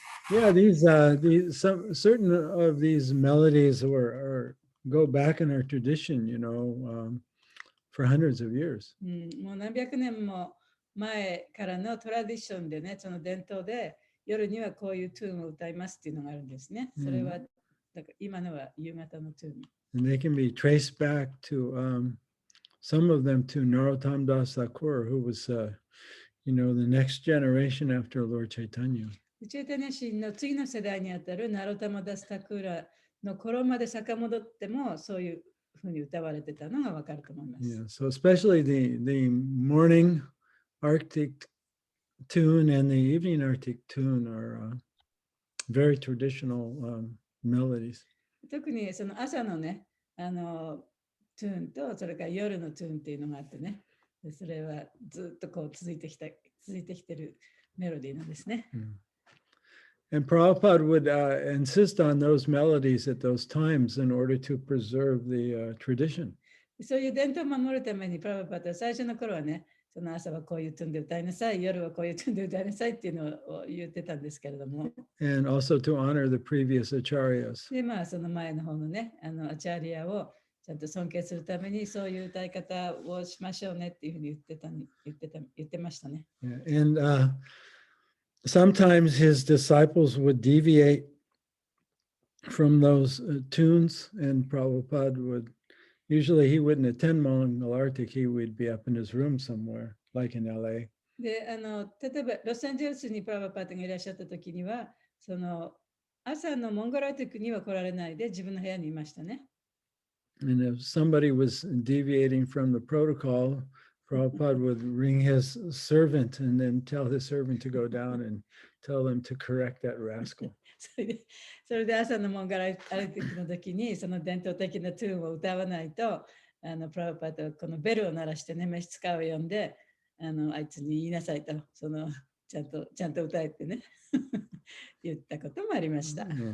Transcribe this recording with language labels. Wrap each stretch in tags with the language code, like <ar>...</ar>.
<en>Yeah, these some certain of these melodies go back in our tradition, for hundreds of years.</en> <ja>もう何百年も前からのトラディションでね、その伝統で夜にはこういうトゥーンを歌いますっていうのがあるんですね。それはだから今のは夕方のトゥーン。</ja> <en>And they can be traced back to some of them to Narottam Das Thakur, who was the next generation after Lord Chaitanya.</en> <ja>チェイタニャ神の次の世代にあたるナロタマダスタクーラの頃まで遡ってもそういうふうに歌われてたのがわかると思います。</ja> <en>Yeah, so especially the morning Arctic tune and the evening Arctic tune are very traditional melodies.</en> <ja>特にその朝のね、トゥーンとそれから夜のトゥーンっていうのがあってね、それはずっとこう続いてきてるメロディーなんですね。</ja> <en>And Prabhupada would insist on those melodies at those times in order to preserve the tradition.</en> <ja>そういう伝統を守るためにプラブパタは最初の頃はね、その朝はこういうトゥーンで歌いなさい、夜はこういうトゥーンで歌いなさいっていうのを言ってたんですけれども。</ja> <en>And also to honor the previous acharyas.</en> <ja>で、その前の方のね、アチャリアをちゃんと尊敬するためにそういう歌い方をしましょうねっていうふうに言ってましたね。</ja> <en>And sometimes his disciples would deviate from those tunes, and Prabhupada usually he wouldn't attend Mangalartik, he would be up in his room somewhere, like in LA.</en> <ja>で、例えばロサンゼルスにプラブパタがいらっしゃった時には、その朝のモンゴラティックには来られないで自分の部屋にいましたね。</ja> <en>And if somebody was deviating from the protocol, Prabhupada would ring his servant and then tell his servant to go down and tell them to correct that rascal.</en> <ja>それで朝のモンゴラティックの時にその伝統的なトゥーンを歌わないと、プラブパタはこのベルを鳴らしてね、召使いを呼んで、あいつに言いなさいと、ちゃんと歌えってね、言ったこともありました。</ja>